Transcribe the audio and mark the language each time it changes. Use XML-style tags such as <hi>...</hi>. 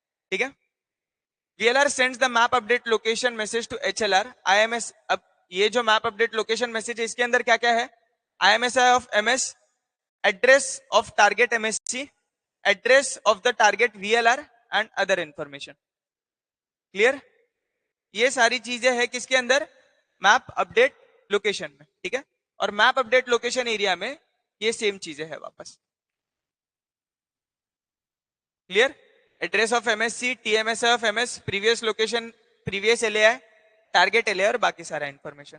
<en>ठीक है, vlr sends the map update location message to hlr ims।</en> <hi>अब ये जो मैप अपडेट लोकेशन मैसेज है इसके अंदर क्या क्या है?</hi> <en>imsi of ms, address of target msc, address of the target vlr and other information। Clear?</en> <hi>ये सारी चीजें हैं किसके अंदर? मैप अपडेट लोकेशन में। ठीक है, और मैप अपडेट लोकेशन एरिया में ये सेम चीजें हैं वापस।</hi> <en>Clear? Address of MSC, TMS of MS, previous location, previous LAI, target LAI और बाकी सारा information.</en>